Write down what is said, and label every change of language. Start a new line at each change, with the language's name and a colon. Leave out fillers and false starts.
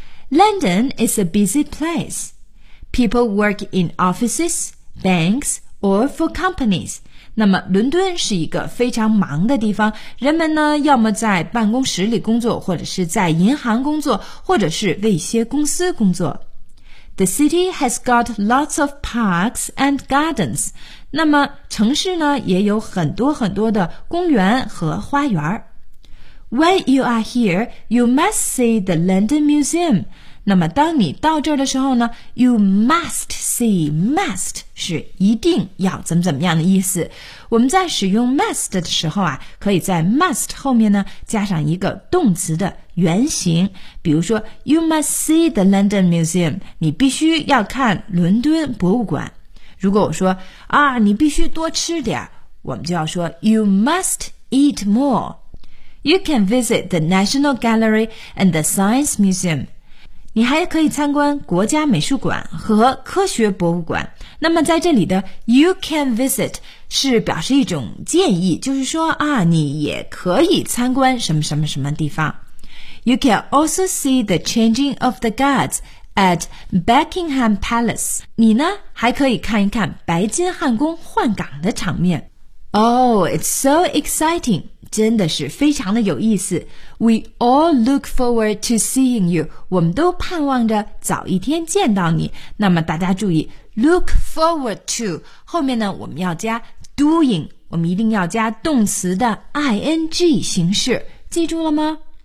English: London is a busy place. People work in offices, banks, or for companies.
Chinese: 那么伦敦是一个非常忙的地方，人们呢要么在办公室里工作，或者是在银行工作，或者是为一些公司工作。
English: The city has got lots of parks and gardens.
Chinese: 那么城市呢也有很多很多的公园和花园。
English: When you are here, you must see the London Museum.
Chinese: 那么当你到这儿的时候呢 ,
English: you must see,
Chinese: must 是一定要怎么怎么样的意思。我们在使用 must 的时候啊，可以在 must 后面呢加上一个动词的原形。比如说 ,
English: you must see the London Museum,
Chinese: 你必须要看伦敦博物馆。如果我说啊你必须多吃点，我们就要说 ,
English: you must eat more. You can visit the National Gallery and the Science Museum.
Chinese: 你还可以参观国家美术馆和科学博物馆。那么在这里的
English: You can visit
Chinese: 是表示一种建议，就是说啊，你也可以参观什么什么什么地方。
English: You can also see the changing of the guards at Buckingham Palace.
Chinese: 你呢，还可以看一看白金汉宫换岗的场面。
English: Oh, it's so exciting!
Chinese: 真的是非常的有意思。
English: We all look forward to seeing you.
Chinese: 我们都盼望着早一天见到你。那么大家注意 ,
English: look forward to,
Chinese: 后面呢我们要加 doing, 我们一定要加动词的 ing 形式。记住了吗？